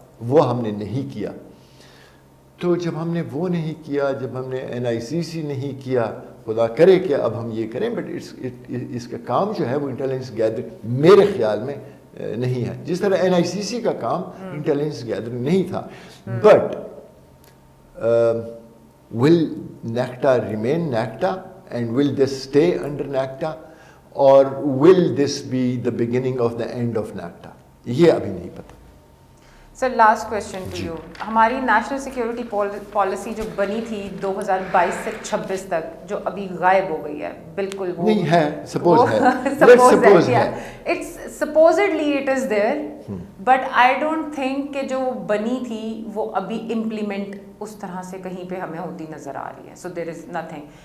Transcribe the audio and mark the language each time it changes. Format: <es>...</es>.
<ur>وہ ہم نے نہیں کیا. تو جب ہم نے وہ نہیں کیا, جب ہم نے NICC نہیں کیا, خدا کرے کہ اب ہم یہ کریں, بٹ اس کا کام جو ہے وہ انٹیلیجنس گیدرنگ میرے خیال میں نہیں ہے, جس طرح NICC کا کام انٹیلیجنس گیدرنگ نہیں تھا.</ur> <en>But will NACTA remain NACTA and will this stay under NACTA or will this be the beginning of the end of NACTA?</en> <ur>یہ ابھی نہیں پتہ.</ur> <en>Sir last question to you.</en> <ur>ہماری نیشنل سیکیورٹی پالیسی جو بنی تھی 2022 سے 26 تک, جو ابھی غائب ہو گئی ہے بالکل, وہ نہیں ہے, سپوز ہے,</ur> <en>let's suppose</en> <ur>ہے,</ur> <en>it's supposedly it is there, but I don't think</en> <ur>کہ جو بنی تھی وہ ابھی امپلیمنٹ اس طرح سے کہیں پہ ہمیں ہوتی نظر آ رہی ہے.</ur> <en>So there is nothing.</en>